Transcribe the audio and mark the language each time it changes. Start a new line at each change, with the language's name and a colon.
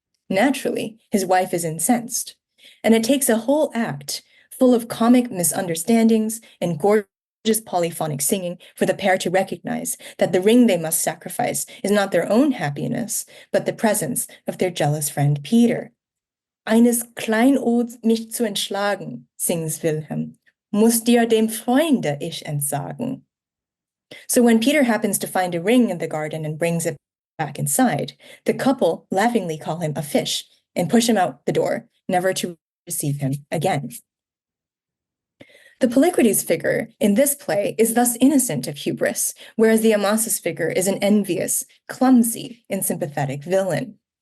English: Naturally, his wife is incensed, and it takes a whole act full of comic misunderstandings and gorgeous polyphonic singing for the pair to recognize that the ring they must sacrifice is not their own happiness, but the presence of their jealous friend Peter.
German: Eines Kleinods mich zu entschlagen,
English: sings Wilhelm,
German: muss dir dem Freunde ich entsagen.
English: So when Peter happens to find a ring in the garden and brings it back inside, the couple laughingly call him a fish and push him out the door, never to receive him again. The Polykrates figure in this play is thus innocent of hubris, whereas the Amasis figure is an envious, clumsy, and sympathetic villain.